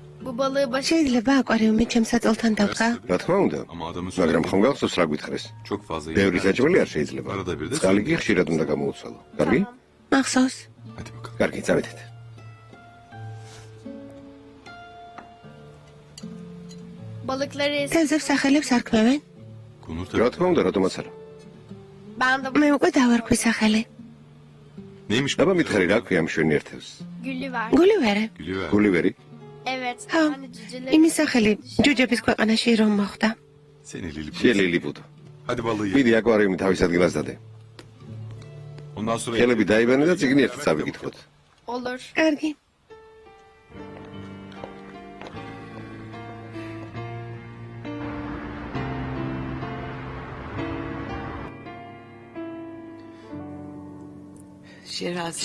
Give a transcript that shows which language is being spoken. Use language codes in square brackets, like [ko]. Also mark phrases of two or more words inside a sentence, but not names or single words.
[tr] Bu balığı baş... [ka] შეიძლება აკვარიუმი ჩემს საწოლთან დავხა? რა თქმა უნდა. [tr] Ama adamın [ka] მაგრამ ხომ გახსოვს რა გითხრეს? [tr] çok fazla [ka] ბევრი საჭმელი არ შეიძლება. [tr] Arada bir de [ka] წყალი კი ხშირად უნდა გამოუცვალო. კარგი? მახსოვს? [tr] Hadi bakalım. [ka] კარგი, წავედით. [tr] Balıkları es... [ka] თევზებს სახელებს არ ქმევენ? Konur რა [tr] tabii. [ka] თქმა უნდა, რატომაც არა. [tr] Ben de [ka] მე უკვე დავარქვი სახელი. [tr] Neymiş bu? [ka] აბა მითხარი რა ქვია მშვენი ერთევს? [tr] gülü var. [ka] გულივერი. [tr] Gülüver. [ka] გულივერი? [tr] Evet. Ha. Hani cüceleri... [ka] იმის სახელი ჯუჯების ქვეყანაში რომ მოხდა. [tr] Seni Lilliput. [ka] შე ლილიპუტო. [tr] Hadi balığı ye. [ka] მიდი აკვარიუმი თავის ადგილას დადე. [tr] Ondan sonra [ka] ხელები დაიბანე და წიგნი ერთად წავიკითხოთ. [tr] Olur. [ka] კარგი. Şehrazat,